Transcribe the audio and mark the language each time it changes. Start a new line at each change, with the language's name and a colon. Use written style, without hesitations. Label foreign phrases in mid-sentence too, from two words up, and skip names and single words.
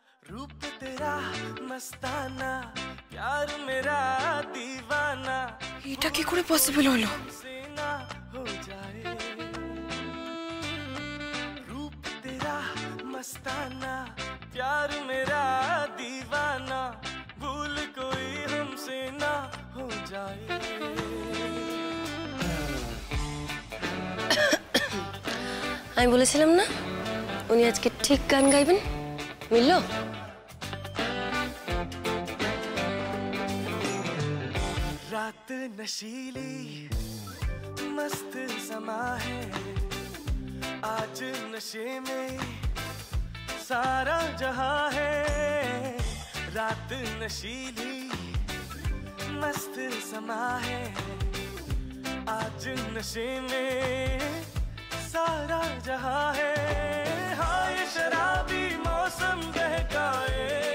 Hindi: रूप तेरा मस्ताना प्यार मेरा दीवाना
Bangla: এটা কি করে পসিবল হলো
Hindi: सेना हो जाए रूप तेरा मस्ताना प्यार मेरा दीवाना भूल कोई हमसे ना हो जाए
Bangla: আমি বলেছিলাম না উনি আজকে ঠিক গান গাইবেন মিললো
Hindi: रात नशीली मस्त समा है आज नशे में सारा जहां है रात नशीली मस्त समा है आज नशे में सारा जहां है हाय शराबी मौसम बहकाए